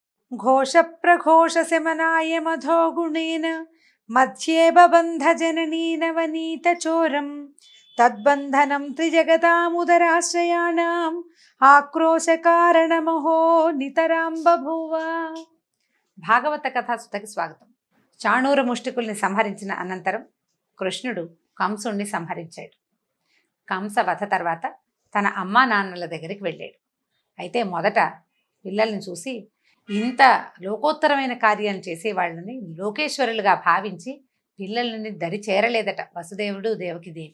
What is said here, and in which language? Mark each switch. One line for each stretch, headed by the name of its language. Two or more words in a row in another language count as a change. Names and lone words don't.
Sanskrit: घोषप्रघोषशमनाय मधो गुणेन मध्ये बबन्ध जननी नवनीतचोरं तद्बन्धनं त्रिजगतामुदराश्रयाणाम् आक्रोशकारणमहो नितरां बभूव.
Telugu: భాగవత కథాసుతకి స్వాగతం. చాణూర ముష్టికుల్ని సంహరించిన అనంతరం కృష్ణుడు కంసుణ్ణి సంహరించాడు. కంస వధ తర్వాత తన అమ్మా నాన్నల దగ్గరికి వెళ్ళాడు. అయితే మొదట పిల్లల్ని చూసి ఇంత లోకోత్తరమైన కార్యాలు చేసే వాళ్ళని లోకేశ్వరులుగా భావించి పిల్లలని దరి చేరలేదట వసుదేవుడు దేవకిదేవి.